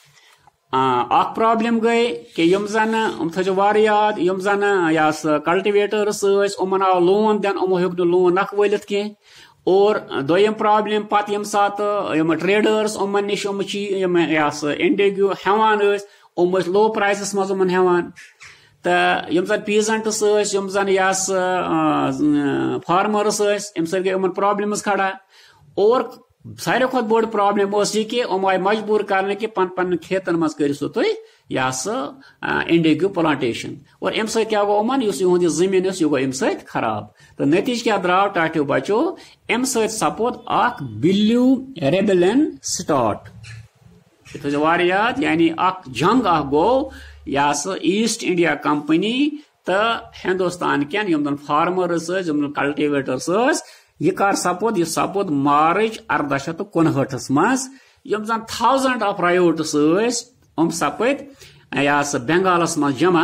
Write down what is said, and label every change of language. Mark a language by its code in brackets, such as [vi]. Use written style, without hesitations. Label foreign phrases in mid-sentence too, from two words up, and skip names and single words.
[ks] اکھ پرابلم گئی کہ یم زن تھو وار یاد یم زن کلٹیویٹرس یمن آو لون دن یمو ہیوک نہٕ لون نکھ وٲلِتھ کینٛہہ اور دوٚیِم پرابلم پتہٕ یم سات یم ٹریڈرس یمن نش انڈیگو ہیوان ٲسۍ [en] low prices [ks] مز یمن ہیوان تو یم زن پیزنٹس یم زن فارمرس ام سۭتۍ گٔے یمن پرابلمز کھڑا اور ساروی کھۄتہٕ بوٚڑ پرابلم یہ کہ یم آئی مجبور کرنے کہ پن کھیتن مز کرو سا تھی یہ سا [en] indigo plantation [ks] اور ام سۭتۍ کیا گو یِمن یُس یِہُنٛد یہِ زٔمیٖن اوس یہِ گوٚو امہِ سۭتۍ خراب تہٕ نتیٖجہٕ کیٛاہ درٛاو ٹاٹھیو بچو امہِ سۭتۍ سپُد اکھ [en] blue rebellion [ks] سٹارٹ یہ تھٲیزیو واریاہ یاد یعنی اکھ جنگ اکھ گوٚو یہ سا ایسٹ انڈیا کمپنی تہٕ ہندوستان کٮ۪ن یِم زن فارمرز ٲسۍ یِم زن کلٹیویٹرز ٲسۍ یہ کر سپُد یہ سپُد مارچ 1859 منٛز یِم زن 1000 [en] of ryots [ks] ٲسۍ سپٕدۍ یہ سا بنگالس منٛز جمع